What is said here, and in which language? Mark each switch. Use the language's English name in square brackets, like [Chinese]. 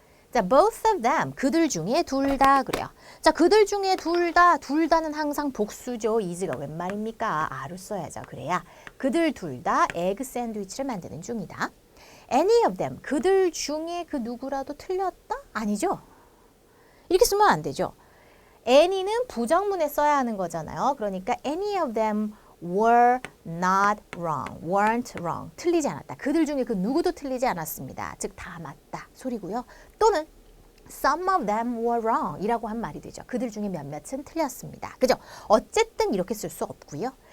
[Korean] 자, [English] both of them, [Korean] 그들 중에 둘 다 그래요. 자, 그들 중에 둘 다는 항상 복수죠. is가 웬 말입니까? a를 써야죠. 그래야 그들 둘 다 에그 샌드위치를 만드는 중이다. [English] any of them, [Korean] 그들 중에 그 누구라도 틀렸다? 아니죠. 이렇게 쓰면 안 되죠. any는 부정문에 써야 하는 거잖아요. 그러니까 [English] any of them were not wrong, weren't wrong. [Korean] 틀리지 않았다. 그들 중에 그 누구도 틀리지 않았습니다. 즉 다 맞다 소리고요. 또는 [English] some of them were wrong [Korean] 이라고 한 말이 되죠. 그들 중에 몇몇은 틀렸습니다. 그죠? 어쨌든 이렇게 쓸 수 없고요.